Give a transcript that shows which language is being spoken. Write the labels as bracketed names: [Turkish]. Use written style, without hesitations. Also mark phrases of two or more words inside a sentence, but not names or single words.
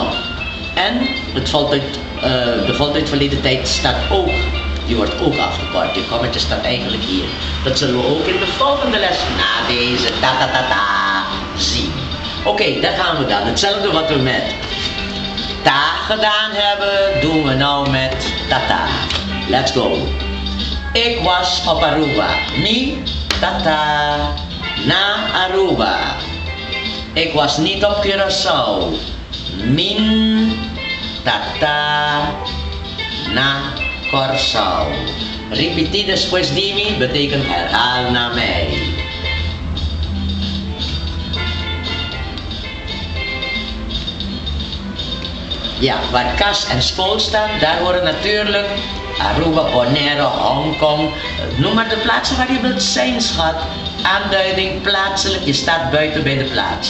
[Dutch] En de voltijd verleden tijd staat ook. Die wordt ook afgekort. Die kommetje staat eigenlijk hier. Dat zullen we ook in de volgende les na deze ta zien. Oké, daar gaan we dan. Hetzelfde wat we met ta gedaan hebben, doen we nou met tata. [English] Let's go. [Dutch] Ik was op Aruba. [Papiamento] Mi tata na Aruba. [Dutch] Ik was niet op Curaçao. [Papiamento] Min tata na [Dutch] Curaçao. [Papiamento] Repeti después de mí [Dutch] betekent herhaal na mij. Ja, waar Kas en Spool staan, daar horen natuurlijk Aruba, Bonaire, Hongkong. Noem maar de plaatsen waar je wilt zijn, schat. Aanduiding plaatselijk, je staat buiten bij de plaats.